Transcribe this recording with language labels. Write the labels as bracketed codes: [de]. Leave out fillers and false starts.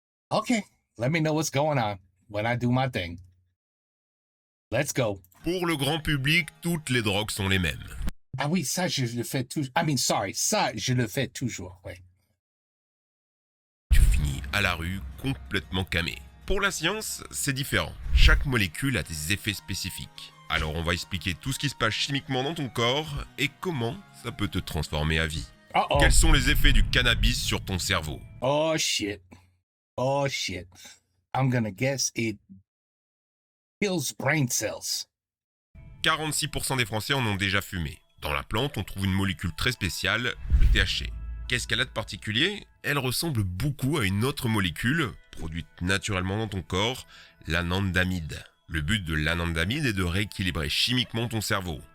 [en] Okay, let me know what's going on when I do my thing. Let's go. [fr] Pour le grand public, toutes les drogues sont les mêmes. Ah oui, ça, je le fais toujours. Ça, je le fais toujours, oui. Tu finis à la rue complètement camé. Pour la science, c'est différent. Chaque molécule a des effets spécifiques. Alors on va expliquer tout ce qui se passe chimiquement dans ton corps et comment ça peut te transformer à vie. Uh-oh. Quels sont les effets du cannabis sur ton cerveau? [en] Oh shit. I'm gonna guess it kills brain cells. [fr] 46% des Français en ont déjà fumé. Dans la plante, on trouve une molécule très spéciale, le THC. Qu'est-ce qu'elle a de particulier? Elle ressemble beaucoup à une autre molécule, produite naturellement dans ton corps, l'anandamide. Le but de l'anandamide est de rééquilibrer chimiquement ton cerveau.